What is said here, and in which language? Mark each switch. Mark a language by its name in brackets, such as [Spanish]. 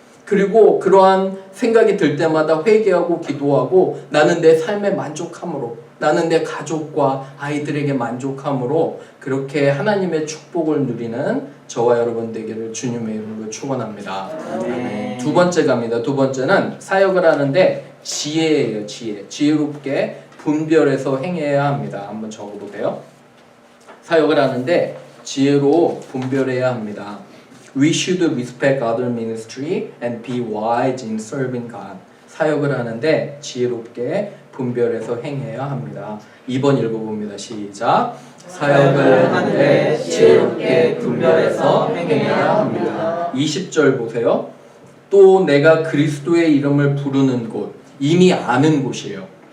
[Korean] 그리고 그러한 생각이 들 때마다 회개하고 기도하고 나는 내 삶에 만족함으로, 나는 내 가족과 아이들에게 만족함으로 그렇게 하나님의 축복을 누리는 저와 여러분 되기를 주님의 이름으로 축원합니다. 아멘. 두 번째 갑니다. 두 번째는 사역을 하는데 지혜예요. 지혜롭게 분별해서 행해야 합니다. 한번 적어보세요. 사역을 하는데 지혜로 분별해야 합니다. [English] We should respect other ministry and be wise in serving God. [Korean] 사역을 하는데 지혜롭게 분별해서 행해야 합니다. 2번 읽어봅니다. 시작. 사역을 하는데 지혜롭게 분별해서 행해야 합니다. 20절 보세요. 또 내가 그리스도의 이름을 부르는 곳, 이미 아는 곳이에요.